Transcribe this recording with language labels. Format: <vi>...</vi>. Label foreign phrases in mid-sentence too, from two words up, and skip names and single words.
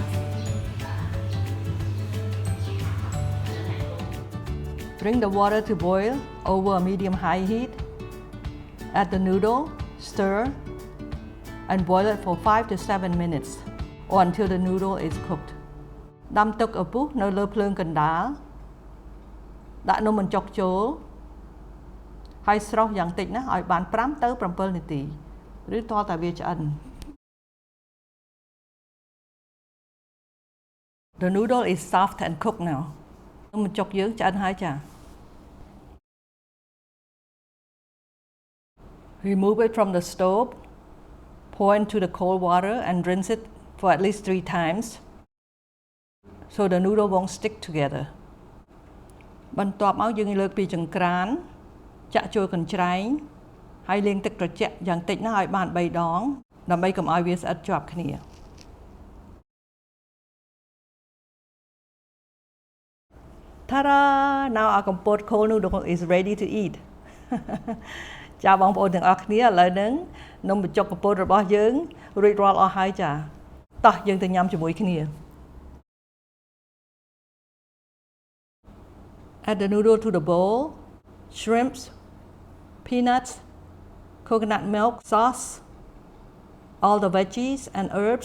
<en>Bring the water to boil over a medium-high heat. Add the noodle, stir, and boil it for 5 to 7 minutes or until the noodle is cooked.</en> <km>ដាំទឹកឪពុះនៅលើភ្លើងកណ្ដាលដាក់នំបញ្ចុកចូលហើយស្រុះយ៉ាងតិចណាស់ឲ្យបាន5ទៅ7នាទីឬតតែវាឆ្អិន</km> <en>The noodle is soft and cooked now.</en> <km>នំបញ្ចុកយើងឆ្អិនហើយចា</km> <en>Remove it from the stove. Pour into the cold water and rinse it for at least 3 times so the noodle won't stick together.</en> <km>បន្ទាប់មកយើងលើកពីចង្ក្រានចាក់ចូលកញ្ច្រែងហើយលាងទឹកត្រជាក់យ៉ាងតិចណាស់ឲ្យបាន3ដងដើម្បីកុំឲ្យវាស្អិតជាប់គ្នា Ta-da!</km> <en>Now our Kampot cold noodle is ready to eat.</en> <km>ចាបងប្អូនទាំងអស់គ្នាឥឡូវហ្នឹងនំបញ្ចុកកំពតរបស់យើងរួចរាល់អស់ហើយចាតោះយើងទៅញ៉ាំជាមួយគ្នា</km> <en>Add the noodle to the bowl. Shrimps, peanuts, coconut milk sauce, all the veggies and herbs.</en>